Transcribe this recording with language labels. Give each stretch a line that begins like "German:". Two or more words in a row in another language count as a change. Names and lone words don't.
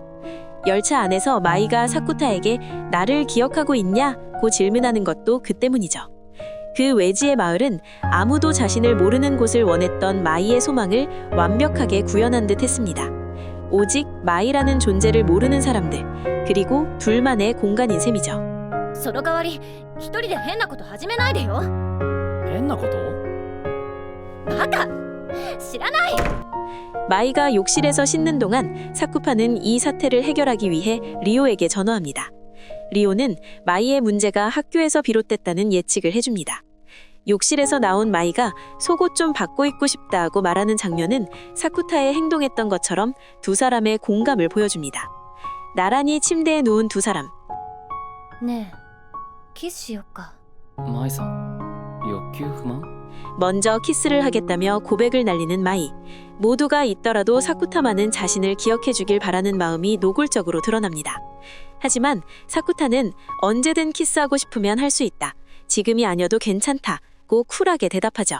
Korean: 열차 안에서 마이가 사쿠타에게 나를 기억하고 있냐고 질문하는 것도 그 때문이죠. 그 외지의 마을은 아무도 자신을 모르는 곳을 원했던 마이의 소망을 완벽하게 구현한 듯 했습니다. 오직 마이라는 존재를 모르는 사람들, 그리고 둘만의 공간인 셈이죠.
Japanese: その代わり一人で変なこと始めないでよ。変なこと？バカ！知らない！
Korean: 마이가 욕실에서 씻는 동안 사쿠파는 이 사태를 해결하기 위해 리오에게 전화합니다. 리오는 마이의 문제가 학교에서 비롯됐다는 예측을 해줍니다. 욕실에서 나온 마이가 속옷 좀 바꿔 입고 싶다고 말하는 장면은 사쿠타의 행동했던 것처럼 두 사람의 공감을 보여줍니다. 나란히 침대에 누운 두 사람.
Japanese: ねえ、キスしよっか。マイさん、欲求不満？
Korean: 먼저 키스를 하겠다며 고백을 날리는 마이. 모두가 있더라도 사쿠타만은 자신을 기억해주길 바라는 마음이 노골적으로 드러납니다. 하지만 사쿠타는 언제든 키스하고 싶으면 할 수 있다. 지금이 아니어도 괜찮다고 쿨하게 대답하죠.